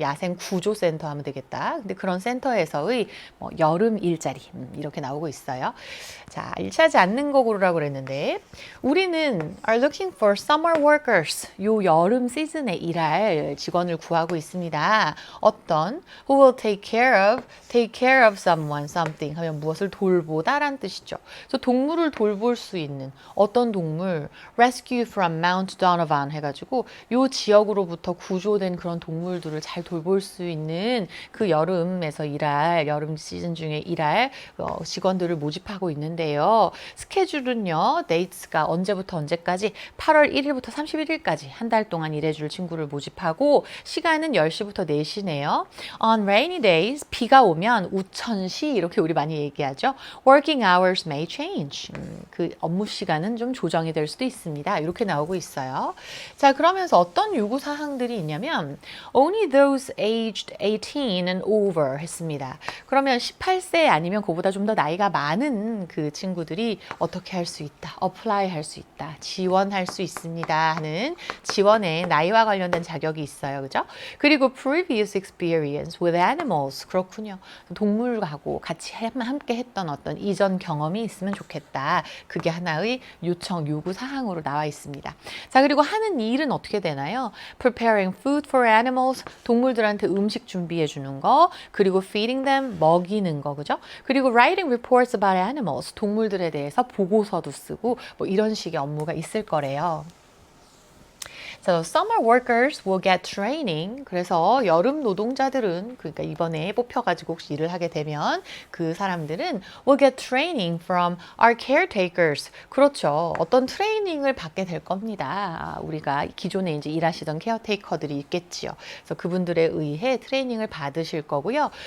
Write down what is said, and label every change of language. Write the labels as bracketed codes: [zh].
[ko] 야생 구조 센터 하면 되겠다. 근데 그런 센터에서의 뭐 여름 일자리 이렇게 나오고 있어요. 자, 일치하지 않는 거 고르라고 그랬는데 우리는 [en] are looking for summer workers. [ko] 요 여름 시즌에 일할 직원을 구하고 있습니다. 어떤 [en] who will take care of someone, something [ko] 하면 무엇을 돌보다라는 뜻이죠. 그래서 동물을 돌볼 수 있는 어떤 동물 rescue from Mount Donovan 해가지고 요 지역으로부터 구조된 그런 동물들을 잘 돌볼 수 있는 그 여름에서 여름 시즌 중에 일할 직원들을 모집하고 있는데요. 스케줄은요. 데이트가 언제부터 언제까지 8월 1일부터 31일까지 한 달 동안 일해줄 친구를 모집하고 시간은 10시부터 4시네요. [en] On rainy days [ko] 비가 오면 우천시 이렇게 우리 많이 얘기하죠. [en] Working hours may change. [ko] 그 업무 시간은 좀 조정이 될 수도 있습니다. 이렇게 나오고 있어요. 자, 그러면서 어떤 요구 사항들이 있냐면 [en] only those aged 18 and over [ko] 했습니다. 그러면 18세 아니면 그보다 좀 더 나이가 많은 그 친구들이 어떻게 할 수 있다. apply 할 수 있다. 지원할 수 있습니다. 하는 지원에 나이와 관련된 자격이 있어요. 그죠? [en] 그리고 previous experience with animals. [ko] 그렇군요. 동물하고 같이 함께 했던 어떤 이전 경험이 있으면 좋겠다. 그게 하나의 요구 사항으로 나와 있습니다. 자, 그리고 하는 일은 어떻게 되나요? [en] Preparing food for animals, [ko] 동물들한테 음식 준비해 주는 거, 그리고 [en] feeding them, [ko] 먹이는 거, 그죠? 그리고 [en] writing reports about animals, [ko] 동물들에 대해서 보고서도 쓰고 뭐 이런 식의 업무가 있을 거래요. [en] So summer workers will get training. [ko] 그래서 여름 노동자들은 그러니까 이번에 뽑혀가지고 혹시 일을 하게 되면 그 사람들은 [en] will get training from our caretakers. [ko] 그렇죠. 어떤 트레이닝을 받게 될 겁니다. 우리가 기존에 이제 일하시던 케어테이커들이 있겠지요. 그래서 그분들에 의해 트레이닝을 받으실 거고요.